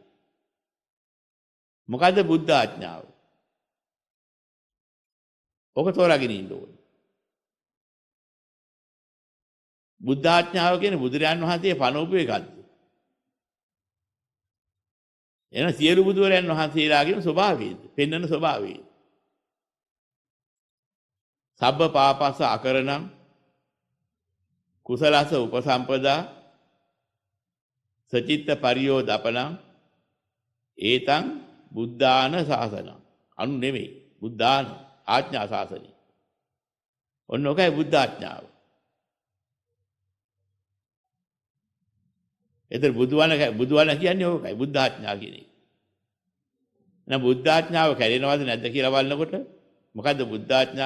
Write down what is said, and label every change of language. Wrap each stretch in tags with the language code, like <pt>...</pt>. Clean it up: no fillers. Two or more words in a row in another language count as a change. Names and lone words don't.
<si>මොකද්ද බුද්ධ ආඥාව? ඔක තෝරාගෙන ඉන්න ඕනේ. බුද්ධ ආඥාව කියන්නේ බුදුරයන් වහන්සේ පනවපු එකක්ද? එන සියලු බුදුරයන් වහන්සේලාගේම ස්වභාවයද? පෙන්වන ස්වභාවයද?</si> <pi>සබ්බ පාපස්ස අකරණං කුසලස උපසම්පදා සචිත්ත පරියෝදපණං ඒතං බුද්ධාන ශාසනං.</pi> <si>අනු නෙමෙයි බුද්ධාන ආඥා ශාසනය. ඔන්න ඔකයි බුද්ධ ආඥාව. එතන බුදුවණ කියන්නේ ඕකයි බුද්ධ ආඥා කියන්නේ. එහෙනම් බුද්ධ ආඥාව කැඩෙනවද නැද්ද කියලා බලනකොට මොකද්ද බුද්ධ ආඥාව?</si>